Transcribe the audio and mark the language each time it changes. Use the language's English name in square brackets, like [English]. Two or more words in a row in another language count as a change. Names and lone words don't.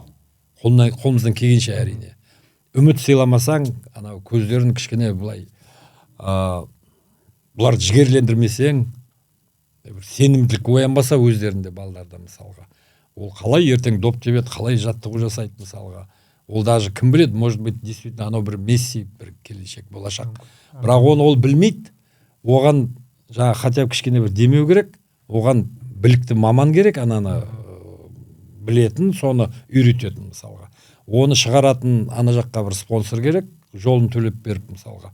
[Kazakh] Қолымыздан келгенше әрине. Үміт сыйламасаң, анау көздерін кішкене былай бұлар жігерлендірмесең, сенімділік оянбаса өздерінде балаларда мысалға. Ол қалай ертең доп тебеді, қалай жаттығу жасайды мысалға. Ол даже кім біледі, [Russian] может быть, действительно [Kazakh] анау бір Месси, бір келешек болашақ. Бірақ оны ол білмейді. Оған жаңа [Russian] хотя бы [Kazakh] кішкене бір демеу керек, оған білікті маман керек, ананы білетін, соны үйрететін мысалға. Оны шығаратын ана жаққа бір спонсор керек, жолын төлеп беріп мысалға.